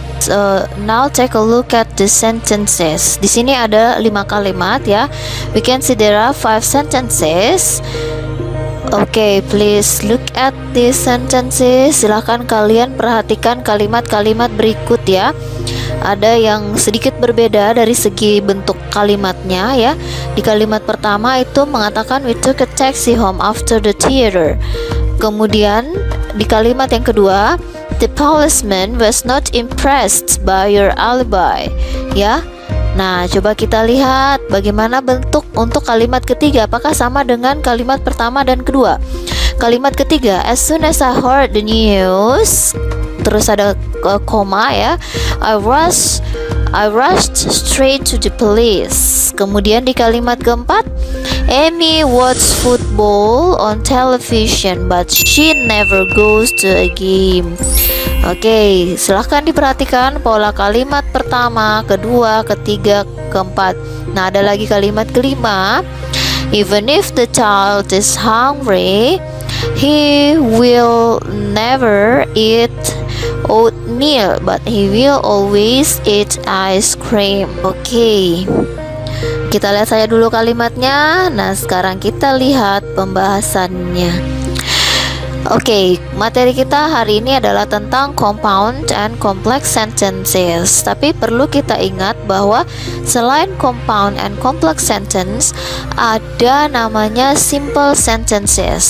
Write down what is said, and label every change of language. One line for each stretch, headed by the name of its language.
English: So now take a look at the sentences.
Indonesian: Di sini ada 5 kalimat ya.
English: We can see there are 5 sentences. Okay, please look at these sentences.
Indonesian: Silahkan kalian perhatikan kalimat-kalimat berikut ya. Ada yang sedikit berbeda dari segi bentuk kalimatnya ya. Di kalimat pertama itu mengatakan
English: we took a taxi home after the theater.
Indonesian: Kemudian di kalimat yang kedua,
English: the policeman was not impressed by your alibi, ya.
Indonesian: Nah, coba kita lihat bagaimana bentuk untuk kalimat ketiga. Apakah sama dengan kalimat pertama dan kedua? Kalimat ketiga,
English: as soon as I heard the news,
Indonesian: terus ada koma ya,
English: I rushed straight to the police.
Indonesian: Kemudian di kalimat keempat,
English: Amy watched football on television but she never goes to a game.
Indonesian: Oke, silahkan diperhatikan pola kalimat pertama, kedua, ketiga, keempat. Nah, ada lagi kalimat kelima,
English: even if the child is hungry, he will never eat oatmeal, but he will always eat ice cream.
Indonesian: Oke, kita lihat saja dulu kalimatnya. Nah, sekarang kita lihat pembahasannya. Oke, materi kita hari ini adalah tentang compound and complex sentences. Tapi perlu kita ingat bahwa selain compound and complex sentence, ada namanya simple sentences.